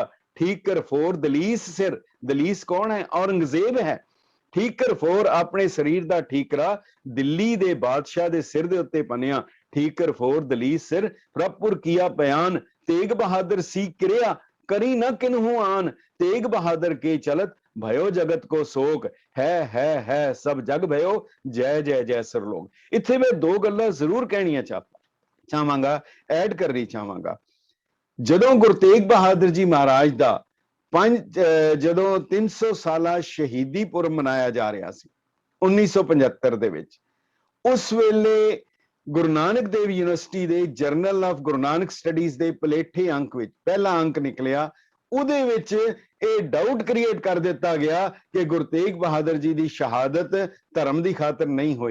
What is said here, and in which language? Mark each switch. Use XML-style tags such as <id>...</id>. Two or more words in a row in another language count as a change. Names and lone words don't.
<pa>ਠੀਕਰ ਫੋਰ ਦਲੀਸ ਸਿਰ, ਦਲੀਸ ਕੌਣ ਹੈ? ਔਰੰਗਜ਼ੇਬ ਹੈ। ਠੀਕਰ ਫੋਰ ਆਪਣੇ ਸਰੀਰ ਦਾ ਠੀਕਰਾ ਦਿੱਲੀ ਦੇ ਬਾਦਸ਼ਾਹ ਦੇ ਸਿਰ ਦੇ ਉੱਤੇ ਪਨਿਆ।</pa> <hi>ठीकर फोर दलीस सिर प्रभपुर कीआ बिआन, तेग बहादर सी किरिआ करी ना किनहू आन। तेग बहादर के चलत भयो जगत को शोक, है सब जग भयो जय जय जय सरलोक।</hi> <pa>ਇੱਥੇ ਮੈਂ ਦੋ ਗੱਲਾਂ ਜ਼ਰੂਰ ਕਹਿਣੀਆਂ ਚਾਹਾਂਗਾ, ਐਡ ਕਰਨੀ ਚਾਹਾਂਗਾ। ਜਦੋਂ ਗੁਰੂ ਤੇਗ ਬਹਾਦਰ ਜੀ ਮਹਾਰਾਜ ਦਾ ਜਦੋਂ 300 ਸਾਲਾ ਸ਼ਹੀਦੀ ਪੁਰਬ ਮਨਾਇਆ ਜਾ ਰਿਹਾ ਸੀ 1975 ਦੇ ਵਿੱਚ, ਉਸ ਵੇਲੇ ਗੁਰੂ ਨਾਨਕ ਦੇਵ ਯੂਨੀਵਰਸਿਟੀ ਦੇ ਜਰਨਲ ਆਫ ਗੁਰੂ ਨਾਨਕ ਸਟੱਡੀਜ਼ ਦੇ ਪਲੇਠੇ ਅੰਕ ਵਿੱਚ ਪਹਿਲਾ ਅੰਕ ਨਿਕਲਿਆ। ਉਹਦੇ ਵਿੱਚ ਇਹ</pa> <en>doubt create</en> <pa>ਕਰ ਦਿੱਤਾ ਗਿਆ ਕਿ ਗੁਰੂ ਤੇਗ ਬਹਾਦਰ ਜੀ ਦੀ ਸ਼ਹਾਦਤ ਧਰਮ ਦੀ ਖਾਤਰ ਨਹੀਂ ਹੋਈ।</pa>